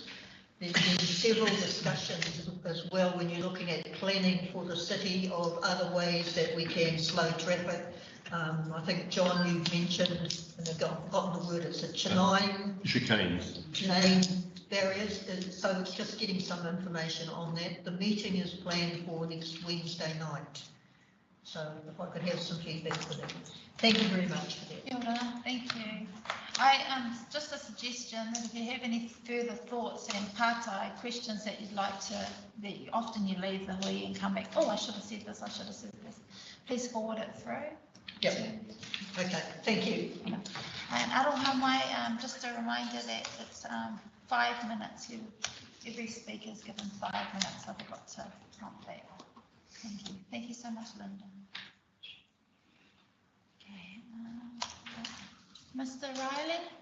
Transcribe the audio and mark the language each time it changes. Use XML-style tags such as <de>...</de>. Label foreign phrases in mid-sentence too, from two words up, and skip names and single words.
<en>There's been several discussions as well when you're looking at planning for the city of other ways that we can slow traffic, I think, John, you mentioned, and I've forgotten the word, it's a chicane barriers, so it's just getting some information on that. The meeting is planned for next Wednesday night. So if I could have some feedback for that. Thank you very much for that.</en> <mi>Kia ora,</mi> <en>thank you. Just a suggestion that if you have any further thoughts and partai questions that you'd like to, often you leave the hui and come back, oh, I should have said this, I should have said this. Please forward it through. Yep. Okay, thank you.</en> <mi>And aroha mai,</mi> <en>just a reminder that it's 5 minutes. Every speaker is given 5 minutes. I forgot to prompt that. Thank you. Thank you so much, Linda. Okay. Mr. Riley?</en>